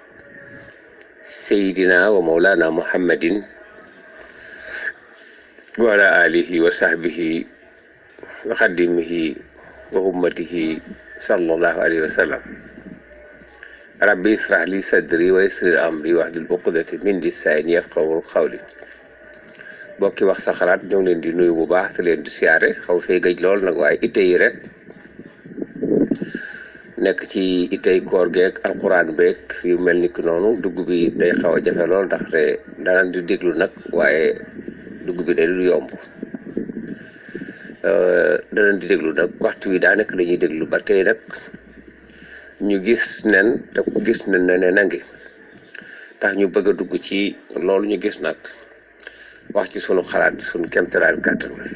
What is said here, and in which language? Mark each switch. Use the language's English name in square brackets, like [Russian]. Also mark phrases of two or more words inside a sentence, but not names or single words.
[Arabic] سيدنا ومولانا محمد وعلى آله وصحبه وخدمه وأمته صلى الله عليه وسلم ربي اشرح لي صدري ويسر أمري واحلل عقدة من لساني يفقهوا قولي [Wolof] bokki wax sa xalaat ñoo ngi leen di nuyu bu baax te leen di siyaare xaw fee gëj lool nag waaye itte yi rek nekk ci ittey koor geek alquran beek yu mel ni ki noonu dugg bi day xaw a jafe lool ndaxte danañ di déglu nag waaye dugg bi day du yomb danañ di déglu nag waxtu wi daa nekk la ñuy déglu ba tey nag ñu gis nen te ku gis nen ne nangi tax ñu bëgg a dugg ci loolu ñu gis nag wax ci sunu xalaat sunu kemtalaal kàttan